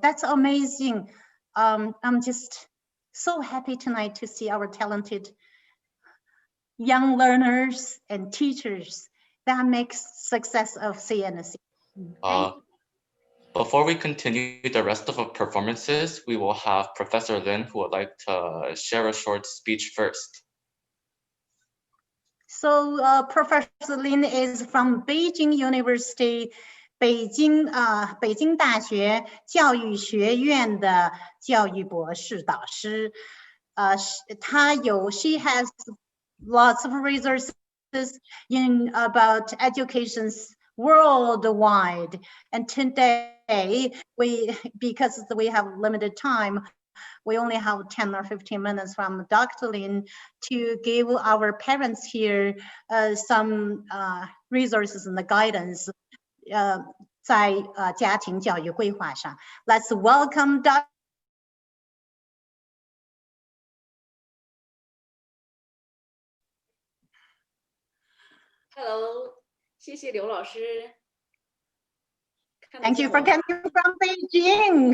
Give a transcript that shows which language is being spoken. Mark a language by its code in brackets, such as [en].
[en] That's amazing. I'm just so happy tonight to see our talented young learners and teachers that makes success of C&C. Before we continue the rest of our performances, we will have Professor Lin who would like to share a short speech first. So Professor Lin is from Beijing University, [zh] 北京大学教育学院的教育博士导师。 [en] She has lots of resources in about educations worldwide. And today, because we have limited time, we only have 10 or 15 minutes from Dr. Lin to give our parents here some resources and the guidance [zh] 在家庭教育规划上。 [en] Let's welcome Dr. [zh] Hello，谢谢刘老师。 [en] Thank you for coming from Beijing.